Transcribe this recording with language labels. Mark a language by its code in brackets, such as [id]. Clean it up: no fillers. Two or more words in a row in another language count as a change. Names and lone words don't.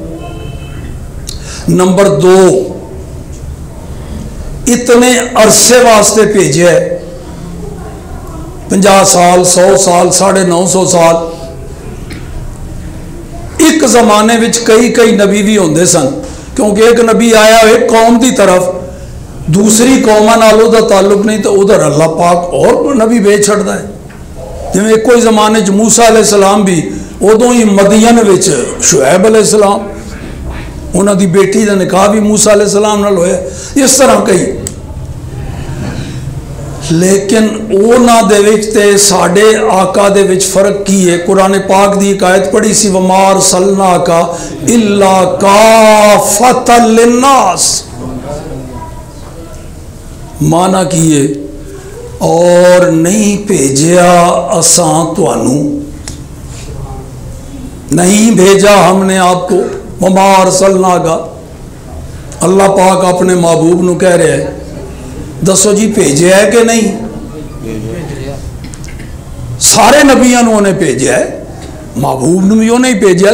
[pa] نمبر 2 اتنے عرصے واسطے بھیجے ہے، 50 سال 100 سال 950 سال. ایک زمانے وچ کئی نبی بھی ہوندے سن، کیونکہ ایک نبی آیا ایک قوم دی طرف، دوسری قوماں نال دا تعلق نہیں تو ادھر اللہ پاک اور نبی بھیج چھڑدا ہے. جویں کوئی زمانے چ موسیٰ [ar] علیہ السلام [pa] بھی ادوں ہی مدین وچ شعیب [ar] علیہ السلام [pa] انہاں دی بیٹی دا نکاح بھی موسیٰ [ar] علیہ السلام [pa] نال ہویا. اس طرح کئی لیکن اونا دے وچ تے ساڈے آقا دے وچ فرق کی ہے. قرآن پاک دی ایک آیت پڑھی سی [ar] وما ارسلناک الا کافۃ للناس، [pa] معنی کیے اور نہیں بھیجیا اساں تانوں، [ur] نہیں بھیجا ہم نے آپ کو. [ar] وما ارسلناک [pa] اللہ پاک اپنے محبوب نو کہہ رہے ہیں دسو جی بھیجا ہے کہ نہیں؟ [ur] سارے نبیوں نے انہیں بھیجا ہے، محبوب نے بھی انہیں بھیجا.